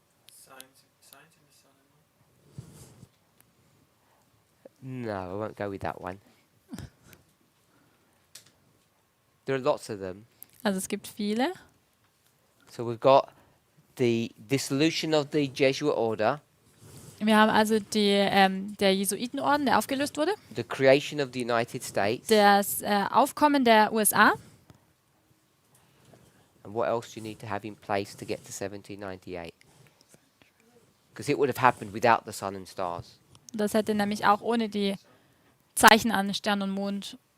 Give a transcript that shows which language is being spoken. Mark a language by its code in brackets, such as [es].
[en] Science in the sun and moon. No, I won't go with that one. There are lots of them. [de] Also es gibt viele. [en] So we've got the dissolution of the Jesuit order, [de] Wir haben also der Jesuitenorden, der aufgelöst wurde, [en] the creation of the United States, [de] das Aufkommen der USA. [en] and what else do you need to have in place to get to 1798? Because it would have happened without the sun and stars. [de] Das hätte nämlich auch ohne die Zeichen an Stern und Mond.